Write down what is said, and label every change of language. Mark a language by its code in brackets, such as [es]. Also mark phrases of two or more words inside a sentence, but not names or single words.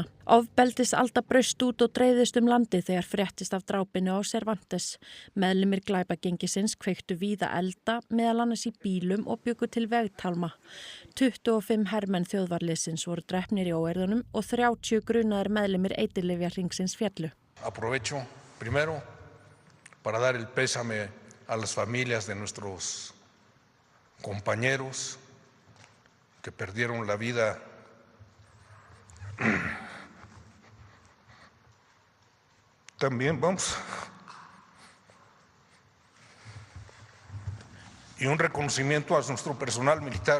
[is] Ofbeldisalda braust út og dreifðist landið þegar fréttist af drápinu á Cervantes. Meðlimir glæpagengisins kveiktu víða elda, meðal annars í bílum og bjuggu til vegtalma. 25 hermenn þjóðvarliðsins voru drepnir í óeirðunum og 30 grunaðir meðlimir eiturlyfjahringsins féllu. [es] Aprovecho primero para dar el pésame a las familias de nuestros compañeros que perdieron la vida también y un reconocimiento a nuestro personal militar.